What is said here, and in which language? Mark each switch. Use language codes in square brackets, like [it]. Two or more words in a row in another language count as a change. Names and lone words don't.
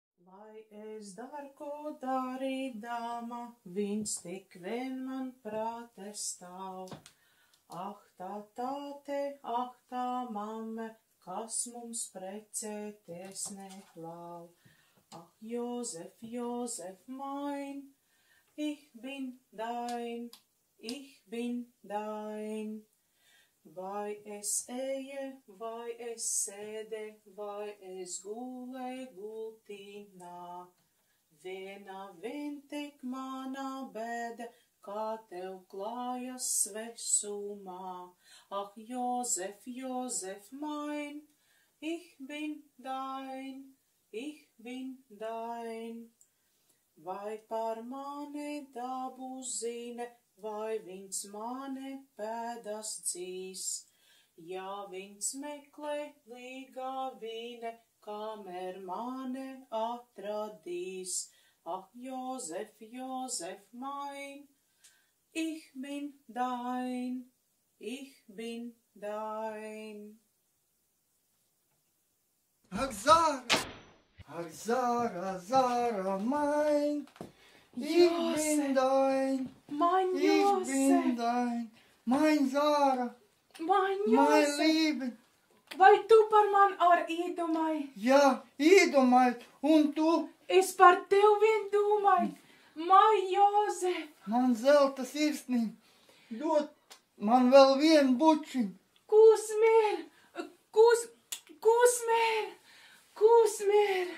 [lv] Lai es daru, ko darīdama, viņš tik vien man prāte stāv. Ah, tā tāte, ah, tā mamme, kas mums precēties neklāv. [de] Ah, Jozef, Jozef, mein, ich bin dein, [lv] Vai es eje, vai es sēde, vai es gulē gultīnā. Vien tik manā bēde, kā tev klājas svesumā. [de] Ah, Jozef, Jozef, mein, ich bin dein. [lv] Vai par mani dabu zine, vai viņš mani pēdas dzīs? Ja viņš meklē līgā vīne, kamēr mani atradīs. [de] Ah, Jozef, Jozef, mein, ich bin dein. Ach, Zara, Zara, mein, ich bin dein. Mein Ich bin dein, mein Zara, mein Liebe. [lv] Vai tu par man ar iedomāji? Jā, iedomājies, un tu? Es par tev vien domāju, Mai Jozef. Man zelta sirsniņa, dod man vēl vienu bučiņu. [de] Kūsmēr.